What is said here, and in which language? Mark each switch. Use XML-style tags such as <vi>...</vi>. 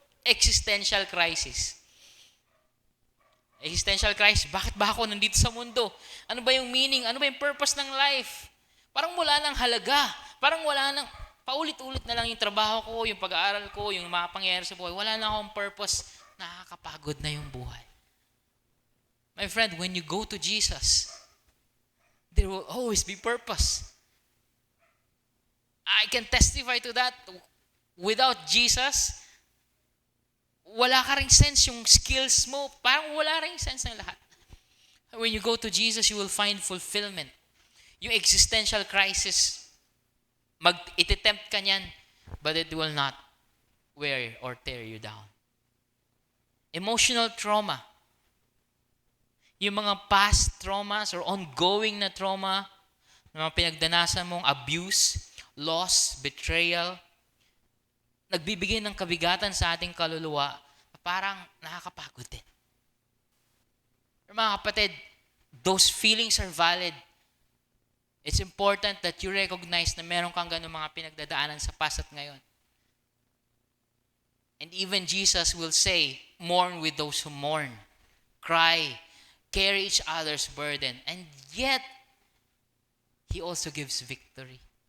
<en>Existential crisis. Existential crisis,</en> <tl>bakit ba ako nandito sa mundo? Ano ba yung meaning? Ano ba yung purpose ng life? Parang wala nang halaga. Parang wala nang, paulit-ulit na lang yung trabaho ko, yung pag-aaral ko, yung mga pangyayari sa buhay. Wala na akong purpose. Nakakapagod na yung buhay.</tl> <en>My friend, when you go to Jesus, there will always be purpose. I can testify to that. Without Jesus,</en> <tl>wala ka ring sense yung skills mo. Parang wala ring sense ng lahat.</tl> <en>When you go to Jesus, you will find fulfillment. Yung existential crisis,</en> <tl>ititempt ka niyan,</tl> <en>but it will not wear or tear you down.</en> <tl>Emotional trauma. Yung mga</tl> <en>past traumas or ongoing</en> <tl>na trauma, na mga pinagdanasan mong</tl> <en>abuse, loss, betrayal,</en> <tl>nagbibigay ng kabigatan sa ating kaluluwa na parang nakakapagod din. Pero mga kapatid,</tl> <en>those feelings are valid. It's important that you recognize</en> <tl>na meron kang ganun mga pinagdadaanan sa past at ngayon.</tl> <en>And even Jesus will say, mourn with those who mourn. Cry, carry each other's burden. And yet, He also gives victory.</en>